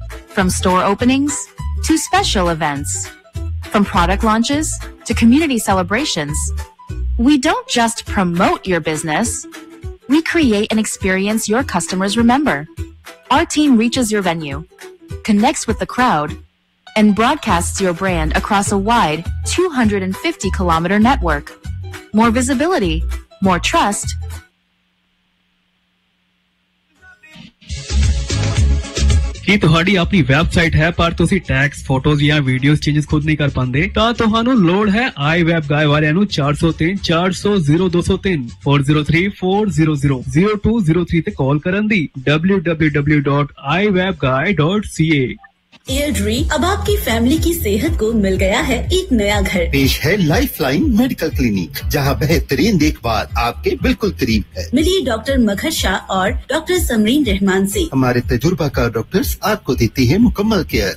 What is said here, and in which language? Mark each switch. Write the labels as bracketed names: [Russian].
[English] From store openings to special events, from product launches to community celebrations, we don't just promote your business, we create an experience your customers remember. Our team reaches your venue, connects with the crowd, and broadcasts your brand across a wide 250-kilometer network. More visibility, more trust. [Punjabi] ਕੀ ਤੁਹਾਡੀ ਆਪਣੀ website ਹੈ ਪਰ ਤੁਸੀਂ tax photos ਜਾਂ videos changes ਖੁਦ ਨਹੀਂ ਕਰ ਪਾਉਂਦੇ ਤਾਂ ਤੁਹਾਨੂੰ ਲੋੜ ਹੈ ਆਈ ਵੈਬ ਗਾਇ ਵਾਲਿਆਂ ਨੂੰ 403-400-0203-400-0203 ਤੇ ਕਾਲ ਕਰਨ ਦੀ www.iwebguy.ca [Hindi] एयरड्री अब आपकी फैमिली की सेहत को मिल गया है एक नया घर पेश है लाइफलाइन मेडिकल क्लिनिक जहां बेहतरीन देखभाल आपके बिल्कुल करीब है मिलिए डॉक्टर मखर शाह और डॉक्टर समरीन रहमान से हमारे तजुर्बाकार डॉक्टर्स आपको देते हैं मुकम्मल केयर